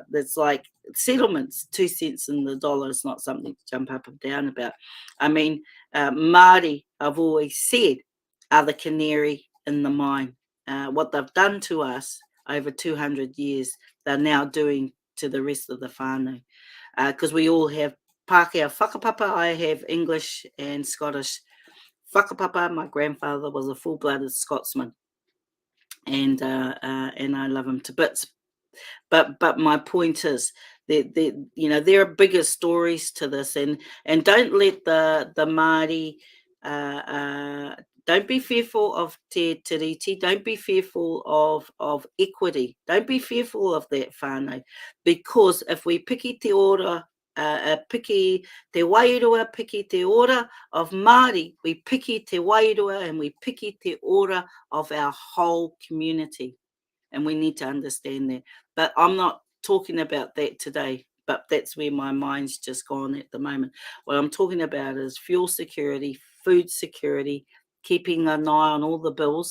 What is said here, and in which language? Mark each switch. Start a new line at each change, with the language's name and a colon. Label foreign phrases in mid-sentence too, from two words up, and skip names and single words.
English: It's like settlements, 2 cents in the dollar is not something to jump up and down about. I mean, Māori, I've always said, are the canary in the mine. What they've done to us over 200 years, they're now doing to the rest of the whānau. Because we all have Pākehā whakapapa. I have English and Scottish whakapapa. My grandfather was a full-blooded Scotsman, and I love him to bits. But my point is that there are bigger stories to this, and don't let the Māori. Don't be fearful of
Māori: te tiriti.
English: Don't be fearful of equity. Don't be fearful of that whānau, because if we
Māori: piki te ora, piki te wairua, piki te ora
English: of Māori, we
Māori: piki te wairua,
English: and we
Māori: piki te ora
English: of our whole community. And we need to understand that. But I'm not talking about that today, but that's where my mind's just gone at the moment. What I'm talking about is fuel security, food security, keeping an eye on all the bills.